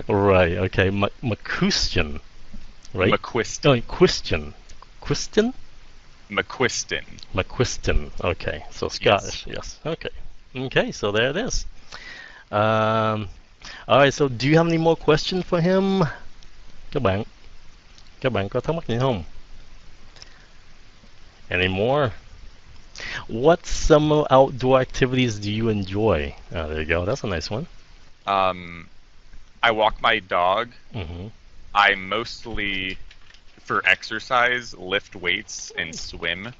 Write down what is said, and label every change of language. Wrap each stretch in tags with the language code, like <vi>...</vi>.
<en>Right. Okay. McCuistion. Right. McQuiston. Oh, Quiston. Quiston. McQuiston. McQuiston. Okay. So Scottish. Yes. Okay. Okay, so there it is. All right, so do you have any more questions for him?</en> <vi>Các bạn có thắc mắc gì không?</vi> <en>Any more? What summer outdoor activities do you enjoy? Oh, there you go. That's a nice one. I walk my dog. Mm-hmm. I mostly, for exercise, lift weights and swim.</en>